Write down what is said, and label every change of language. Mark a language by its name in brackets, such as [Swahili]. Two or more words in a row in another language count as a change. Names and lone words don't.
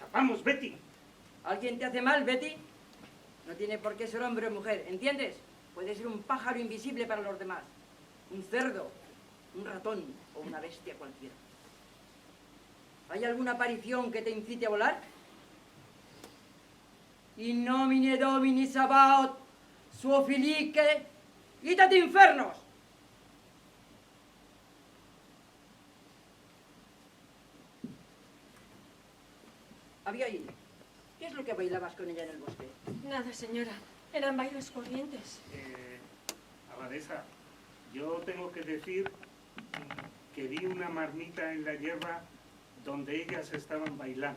[Spanish] Vamos, Betty. ¿Alguien te hace mal, Betty? No tiene por qué ser hombre o mujer, ¿entiendes? Puede ser un pájaro invisible para los demás, un cerdo, un ratón o una bestia cualquiera. ¿Hay alguna aparición que te incite a volar? [Latin] In nomine Domini Sabaoth, suo filique, itat infernos. [Spanish] Abigail, ¿qué es lo que bailabas con ella en el bosque? Nada, señora. Eran bailes corrientes. Abadesa, yo tengo que decir que vi una marmita en la hierba donde ellas estaban bailando.